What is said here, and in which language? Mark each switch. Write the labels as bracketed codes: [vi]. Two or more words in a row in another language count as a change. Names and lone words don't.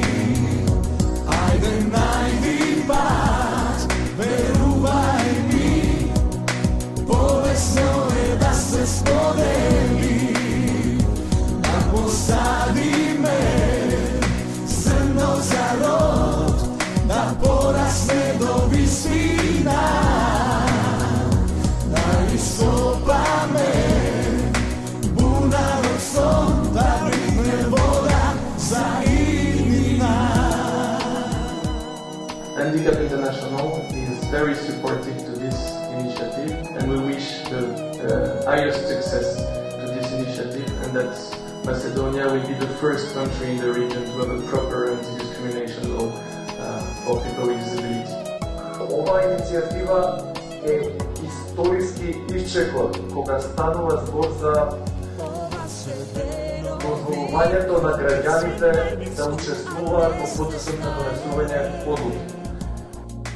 [mk] Ајде најди пат, верувај ми, повесно е да се сподели, да посадиме зрно за род, да порасне до висина, да ископаме бунарот сон, да брикне вода за иднина. [en] Handicap International is very supportive to this initiative, and we wish the highest success to this initiative, and that Macedonia will be the first country in the region to have a proper anti-discrimination law for people with disability. [mk] Ова иницијатива е историски исчекот кога станува збор за дозволувањето на граѓаните да учествуваат во процесот на донесување одлуки.